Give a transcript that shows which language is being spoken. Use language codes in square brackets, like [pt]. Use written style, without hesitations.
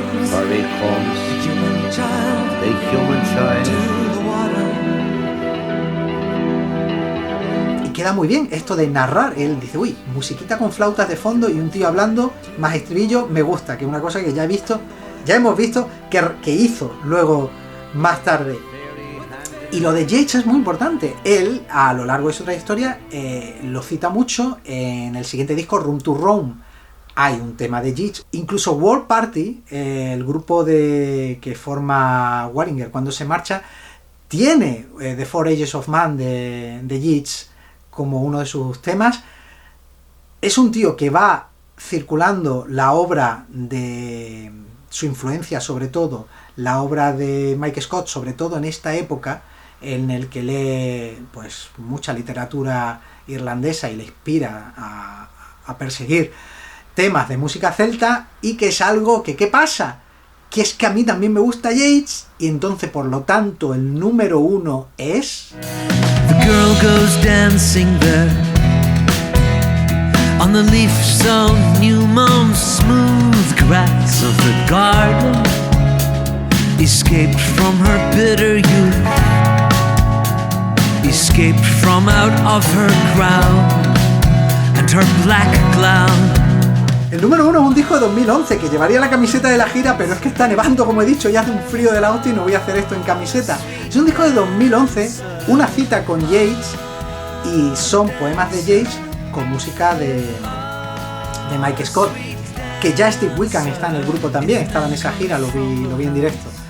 [en] For he comes, the human child, to the water. [es] Y queda muy bien esto de narrar. Él dice, uy, musiquita con flautas de fondo y un tío hablando, más estribillo, me gusta, que es una cosa que ya hemos visto que hizo luego más tarde. Y lo de Yeats es muy importante. Él, a lo largo de su trayectoria, lo cita mucho en el siguiente disco, Room to Roam. Hay un tema de Yeats. Incluso World Party, el grupo que forma Wallinger cuando se marcha, tiene The Four Ages of Man de Yeats como uno de sus temas. Es un tío que va circulando la obra de su influencia, sobre todo la obra de Mike Scott, sobre todo en esta época en el que lee pues mucha literatura irlandesa y le inspira a perseguir temas de música celta, y que es algo que, ¿qué pasa? Que es que a mí también me gusta Yeats, y entonces por lo tanto el número 1 es... [en] The girl goes dancing there on the leaf-sown new-mown smooth grass of the garden, escaped from her bitter youth, escaped from out of her crown and her black cloud. [es] El número 1 es un disco de 2011 que llevaría la camiseta de la gira, pero es que está nevando, como he dicho, y hace un frío de la hostia y no voy a hacer esto en camiseta. Es un disco de 2011, una cita con Yeats, y son poemas de Yeats con música de Mike Scott, que ya Steve Wickham está en el grupo también, estaba en esa gira, lo vi en directo.